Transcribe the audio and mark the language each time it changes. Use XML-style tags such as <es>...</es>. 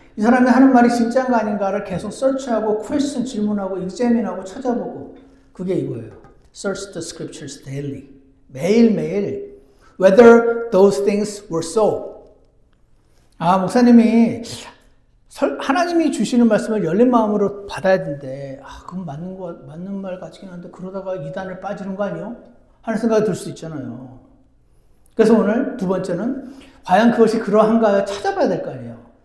<ko>이 사람이 하는 말이 진짜인가 아닌가를 계속 search하고, question 질문하고, examine하고, 찾아보고. 그게 이거예요.</ko> <en>Search the scriptures daily. 매일매일 whether those things were so.</en> <ko>아, 목사님이 하나님이 주시는 말씀을 열린 마음으로 받아야 되는데 그건 맞는 말 같긴 한데 그러다가 이단을 빠지는 거 아니요? 하는 생각이 들 수 있잖아요. 그래서 오늘 두 번째는 과연 그것이 그러한가요? 찾아봐야 될 거 아니에요.</ko>